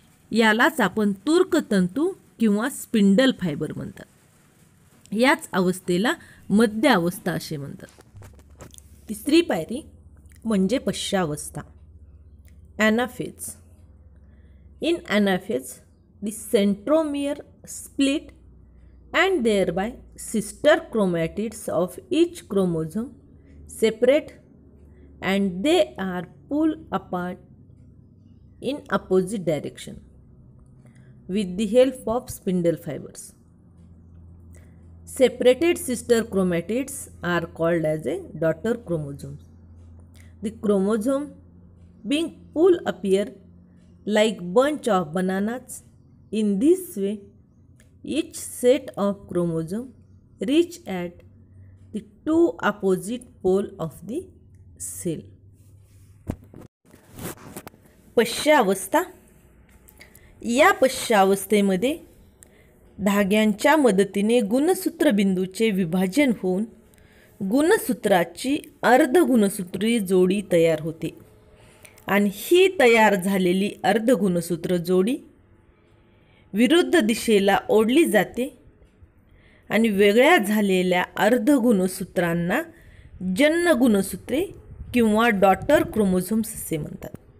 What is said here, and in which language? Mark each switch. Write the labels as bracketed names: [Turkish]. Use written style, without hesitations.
[Marathi] यालाच आपण तूर्कतंतू किंवा स्पिंडल फायबर म्हणतात. याच अवस्थेला मध्य अवस्था असे म्हणतात. तिसरी पायरी म्हणजे पश्चावस्था anaphase. [English] In anaphase, the centromere split and thereby sister chromatids of each chromosome separate and they are pulled apart in opposite direction with the help of spindle fibers. Separated sister chromatids are called as a daughter chromosomes. The chromosome being pulled appear like bunch of bananas. In this way, each set of chromosome reach at the two opposite pole of the cell. [Marathi] पश्चावस्था. या पश्चावस्थेमध्ये धाग्यांच्या मदतीने गुणसूत्रबिंदूचे विभाजन होऊन गुणसूत्राची अर्धगुणसूत्री जोडी तयार होते आणि ही तयार झालेली अर्धगुणसूत्र जोडी विरुद्ध दिशेला ओढली जाते आणि वेगळ्या झालेल्या अर्धगुणसूत्रांना जन्नगुणसूत्रे किंवा डॉटर क्रोमोझोम्स असे म्हणतात.